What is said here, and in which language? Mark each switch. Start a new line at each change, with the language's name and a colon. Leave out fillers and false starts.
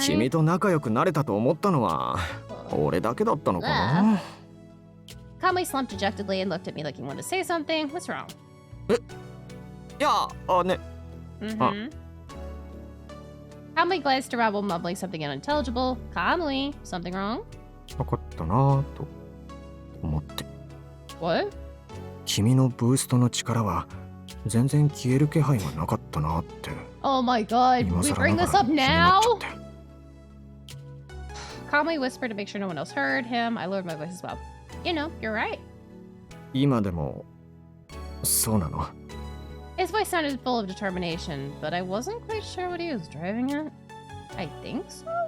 Japanese: 君と仲良くなれたと思ったのは俺だけだったのかな。
English: Kami slumped dejectedly and looked at me like he wanted to say something. What's wrong?
Japanese: いや、ね。
English: Kami glanced around while mumbling something unintelligible. Kami, something wrong?
Japanese: 分かったなと思って。
English: What?
Japanese: 君のブーストの力は全然消える気配がなかったなって。
English: Oh my god, we bring this up now? Kami whispered to make sure no one else heard him. I lowered my voice as well. You know, you're right.
Japanese: 今でもそうなの？
English: His voice sounded full of determination, but I wasn't quite sure what he was driving at. I think so?